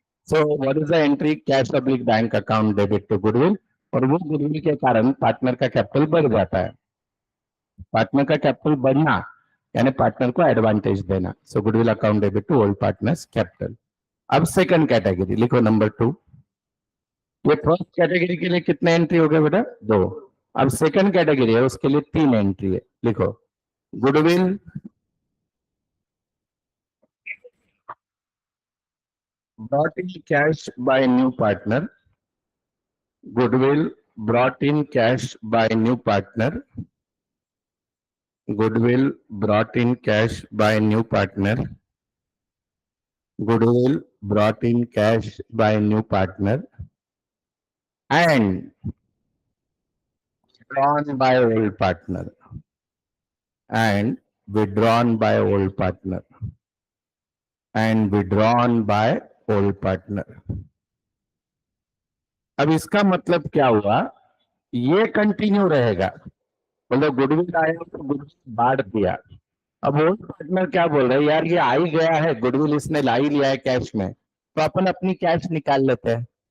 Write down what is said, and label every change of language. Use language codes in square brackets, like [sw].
[en] so what is the entry, cash public bank account debit to goodwill, [hi] और वो goodwill के कारण partner का कैपिटल बढ़ जाता है, पार्टनर का कैपिटल बढ़ना यानी पार्टनर को एडवांटेज देना, [en] So goodwill account debit to old partners capital. [hi] अब सेकंड कैटेगरी लिखो नंबर 2, ये फर्स्ट कैटेगरी के लिए कितने एंट्री हो गए बेटा, 2। अब सेकंड कैटेगरी है उसके लिए 3 एंट्री है, लिखो goodwill [en] brought in cash by new partner, goodwill brought in cash by new partner, goodwill brought in cash by new partner, goodwill brought in cash by new partner, and drawn by old partner and withdrawn by old partner and withdrawn by old partner. [hi] अब इसका मतलब क्या हुआ, ये continue रहेगा, मतलब goodwill आया तो गुडविल बांट दिया। अब ओल्ड पार्टनर क्या बोल रहे हैं, यार ये आ ही गया है गुडविल, इसने ला ही लिया है कैश में, तो अपन अपनी कैश निकाल लेते हैं।